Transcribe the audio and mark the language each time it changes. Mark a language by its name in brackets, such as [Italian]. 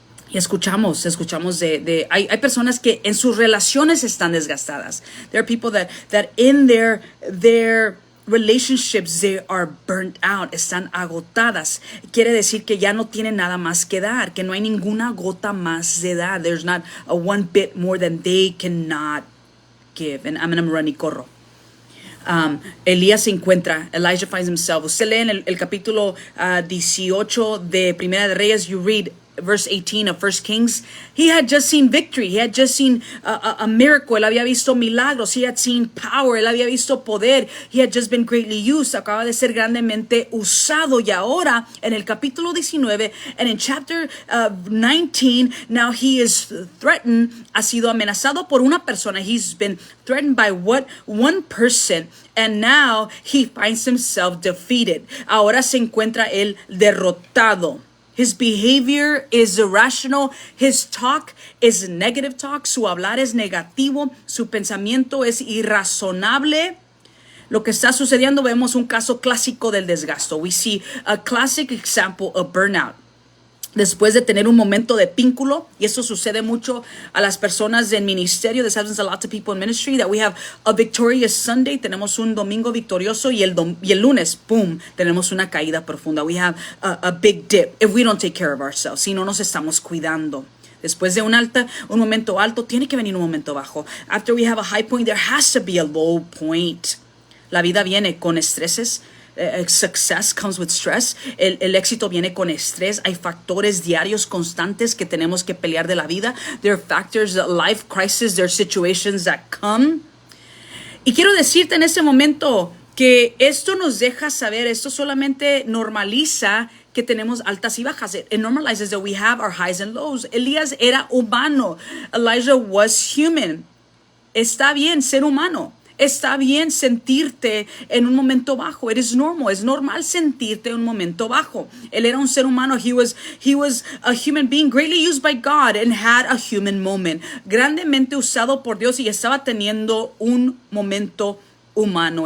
[Spanish] Y escuchamos hay personas que en sus relaciones están desgastadas. [English] There are people that in their relationships they are burnt out, [Spanish] están agotadas. Quiere decir que ya no tienen nada más que dar, que no hay ninguna gota más de dar. [English] There's not a one bit more than they cannot give. And I'm gonna run [Spanish] y corro. Elías se encuentra, [English] Elijah finds himself. [Spanish] Usted lee en el capítulo 18 de Primera de Reyes, [English] you read verse 18 of 1 Kings. He had just seen victory. He had just seen a miracle. [Spanish] Él había visto milagros. [English] He had seen power. [Spanish] Él había visto poder. [English] He had just been greatly used. [Spanish] Acaba de ser grandemente usado. Y ahora, en el capítulo 19, [English] and in chapter 19, now he is threatened. [Spanish] Ha sido amenazado por una persona. [English] He's been threatened by one person. And now he finds himself defeated. [Spanish] Ahora se encuentra él derrotado. [English] His behavior is irrational. His talk is negative talk. [Spanish] Su hablar es negativo. Su pensamiento es irrazonable. Lo que está sucediendo, vemos un caso clásico del desgasto. [English] We see a classic example of burnout. [Spanish] Después de tener un momento de pínculo, y eso sucede mucho a las personas en ministerio. [English] This happens a lot to people in ministry, that we have a victorious Sunday, [Spanish] tenemos un domingo victorioso, [English] y el lunes, boom, tenemos una caída profunda. We have a big dip if we don't take care of ourselves, [Spanish] si no nos estamos cuidando. Después de un momento alto, tiene que venir un momento bajo. [English] After we have a high point, there has to be a low point. [Spanish] La vida viene con estreses. [English] Success comes with stress. [Spanish] El éxito viene con estrés. Hay factores diarios constantes que tenemos que pelear de la vida. [English] There are factors, life crisis, there are situations that come. [Spanish] Y quiero decirte en este momento que esto nos deja saber, esto solamente normaliza que tenemos altas y bajas. [English] It normalizes that we have our highs and lows. [Spanish] Elías era humano. [English] Elijah was human. [Spanish] Está bien ser humano. Está bien sentirte en un momento bajo. [English] It is normal. [Spanish] Es normal sentirte en un momento bajo. Él era un ser humano. [English] He was a human being greatly used by God and had a human moment. [Spanish] Grandemente usado por Dios y estaba teniendo un momento humano.